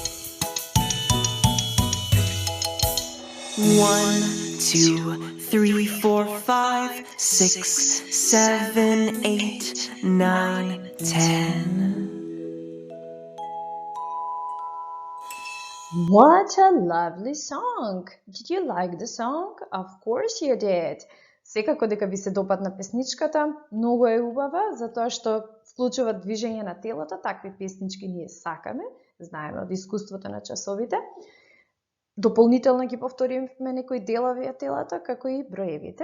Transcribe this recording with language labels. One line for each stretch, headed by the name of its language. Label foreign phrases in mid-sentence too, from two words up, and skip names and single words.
English: 1, 2, 3, 4, 5, 6, 7, 8, 9, 10. What a lovely song! Did you like the song? Of course you did!
Macedonian: Секако дека ви се допадна песничката, многу е убава, затоа што вклучува движење на телото, такви песнички ние сакаме, знаеме од искуството на часовите. Дополнително ги повториме некои делови од телото, како и броевите.